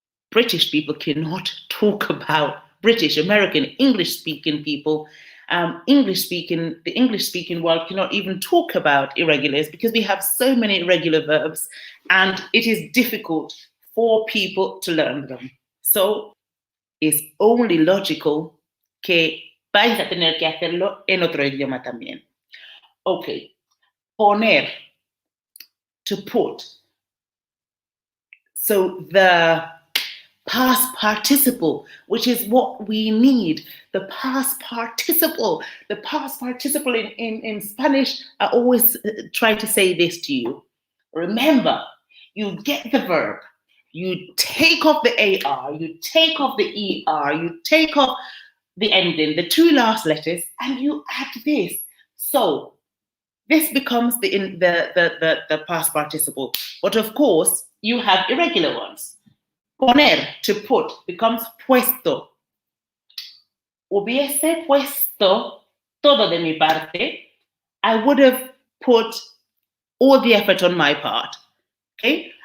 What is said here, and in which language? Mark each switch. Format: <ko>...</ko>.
<en>British people cannot talk about British, American, English-speaking people. The English-speaking world cannot even talk about irregulars because we have so many irregular verbs and it is difficult for people to learn them. So it's only logical</en> <es>que vais a tener que hacerlo en otro idioma también.</es> <en>Ok, poner, to put. So the past participle, which is what we need. The past participle. The past participle in Spanish, I always try to say this to you. Remember, you get the verb, you take off the AR, you take off the ER, you take off the ending, the two last letters, and you add this. So this becomes the past participle. But of course, you have irregular ones. Poner, to put, becomes puesto.</en> <es>Hubiese puesto todo de mi parte.</es> <en>I would have put all the effort on my part. Okay?</en>